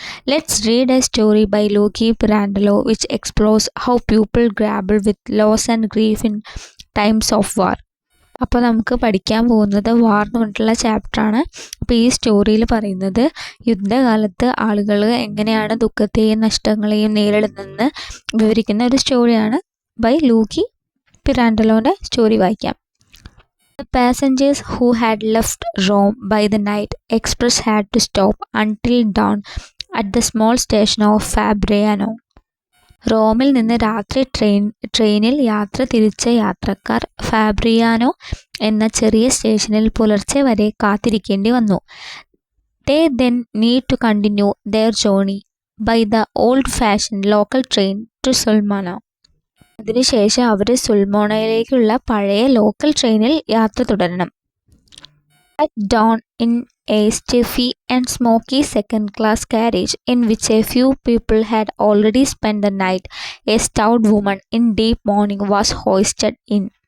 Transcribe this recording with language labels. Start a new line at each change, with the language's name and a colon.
English: Let's read a story by Luigi Pirandello which explores how people grapple with loss and grief in times of war.
Malayalam: അപ്പോൾ നമുക്ക് പഠിക്കാൻ പോകുന്നത് വാർ എന്ന് പറഞ്ഞിട്ടുള്ള ചാപ്റ്ററാണ്. അപ്പോൾ ഈ സ്റ്റോറിയിൽ പറയുന്നത് യുദ്ധകാലത്ത് ആളുകൾ എങ്ങനെയാണ് ദുഃഖത്തെയും നഷ്ടങ്ങളെയും നേരിടുന്നതെന്ന് വിവരിക്കുന്ന ഒരു സ്റ്റോറിയാണ്. ബൈ ലൂഗി പിറാൻഡലോൻ്റെ സ്റ്റോറി വായിക്കാം.
English: The passengers who had left Rome by the night express had to stop until dawn at the small station of Fabriano.
Malayalam: റോമിൽ നിന്ന് രാത്രി ട്രെയിനിൽ യാത്ര തിരിച്ച യാത്രക്കാർ ഫാബ്രിയാനോ എന്ന ചെറിയ സ്റ്റേഷനിൽ പുലർച്ചെ വരെ കാത്തിരിക്കേണ്ടി വന്നു.
English: They then need to continue their journey by the old-fashioned local train to Sulmona.
Malayalam: അതിനുശേഷം അവർ സുൽമോണയിലേക്കുള്ള പഴയ ലോക്കൽ ട്രെയിനിൽ യാത്ര തുടരണം.
English: At dawn, in a stiffy and smoky second-class carriage in which a few people had already spent the night, a stout woman in deep mourning was hoisted in.